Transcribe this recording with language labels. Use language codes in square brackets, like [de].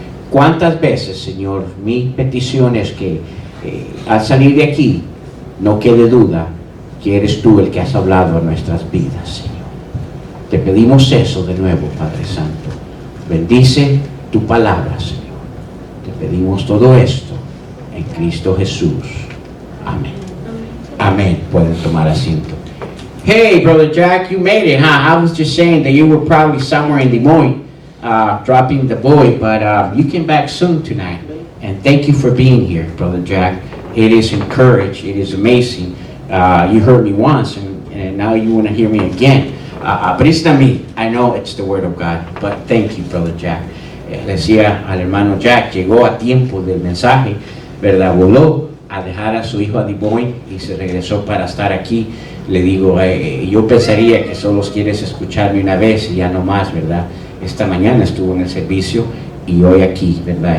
[es] ¿Cuántas veces, Señor, mi petición es que al salir de aquí no quede duda que eres tú el que has hablado a nuestras vidas, Señor? Te pedimos eso de nuevo, Padre Santo. Bendice tu palabra, Señor. Te pedimos todo esto en Cristo Jesús. Amén. Amén. Pueden tomar asiento. [en] Hey, Brother Jack, you made it, huh? I was just saying that you were probably somewhere in Des Moines dropping the boy, but you came back soon tonight. And thank you for being here, Brother Jack. It is encouraged. It is amazing. You heard me once, and now you want to hear me again. But it's not me. I know it's the Word of God. But thank you, Brother Jack. [es] Decía al hermano Jack, llegó a tiempo del mensaje, ¿verdad? Voló a dejar a su hijo a Des Moines y se regresó para estar aquí. Le digo, yo pensaría que solo quieres escucharme una vez y ya no más, ¿verdad? Esta mañana estuvo en el servicio y hoy aquí, ¿verdad?